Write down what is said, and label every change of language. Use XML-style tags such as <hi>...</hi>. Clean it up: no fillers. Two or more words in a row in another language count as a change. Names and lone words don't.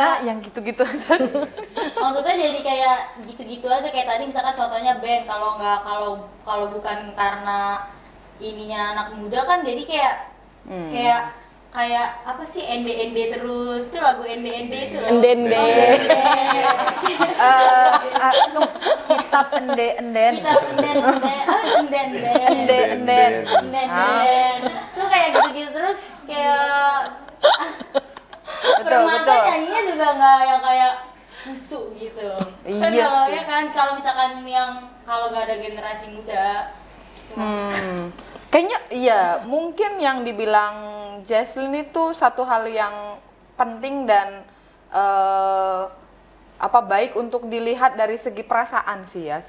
<id>nggak- yang gitu-gitu aja. Maksudnya jadi kayak gitu-gitu aja, kayak tadi misalkan contohnya band, kalau bukan karena ininya anak muda kan jadi kayak apa sih ende terus, itu lagu ende itu loh. Ende-ende. Oh, ende. Kitab enden. Kita enden. Enden. Enden. Tuh kayak gitu-gitu terus kayak Betul, Permata betul. nyanyinya juga nggak yang kayak busuk gitu. Kan Iya kalau sih. ya kan kalau misalkan yang kalau nggak ada generasi muda. Kayaknya iya, mungkin yang dibilang Jesslyn itu satu hal yang penting dan baik untuk dilihat dari segi perasaan sih ya.</id>